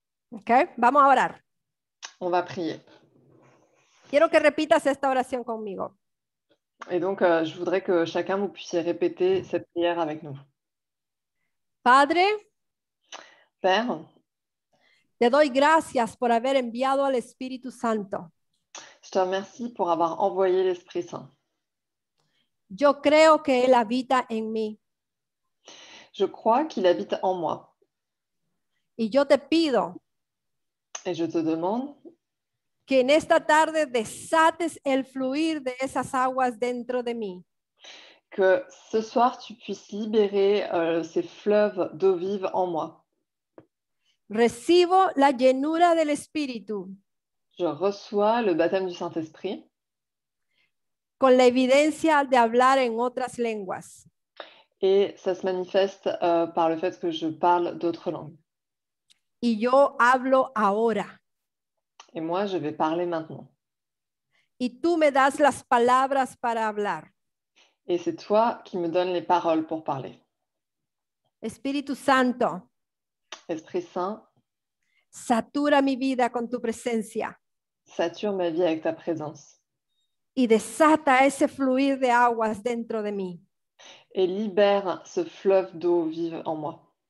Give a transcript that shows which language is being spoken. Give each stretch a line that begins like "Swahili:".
Spanish: ¿Ok? Vamos a orar.
French: On va prier.
Spanish: Quiero que repitas esta oración conmigo.
French: Et donc, je voudrais que chacun vous puissiez répéter cette prière avec nous.
Spanish: Padre,
French: Père,
Spanish: te doy gracias por haber enviado al Espíritu Santo.
French: je te remercie pour avoir envoyé l'Esprit Saint.
Spanish: Yo creo que Él habita en mí.
French: Je crois qu'il habite en moi.
Spanish: Y yo te pido
French: Et je te demande
Spanish: que en esta tarde desates el fluir de esas aguas dentro de mí.
French: que ce soir, tu puisses libérer ces fleuves d'eau vive en moi.
Spanish: Recibo la llenura del Espíritu
French: Je reçois le baptême du Saint-Esprit
Spanish: con la evidencia de hablar en otras lenguas.
French: et ça se manifeste par le fait que je parle d'autres langues.
Spanish: Y yo hablo ahora.
French: Et moi, je vais parler maintenant.
Spanish: Y tú me das las palabras para hablar.
French: Et c'est toi qui me donnes les paroles pour parler.
Spanish: Espíritu Santo,
French: Esprit Saint,
Spanish: satura mi vida con tu presencia
French: sature ma vie avec ta présence
Spanish: y desata ese fluir de aguas dentro de mí.
French: et libère ce fleuve d'eau vive en moi.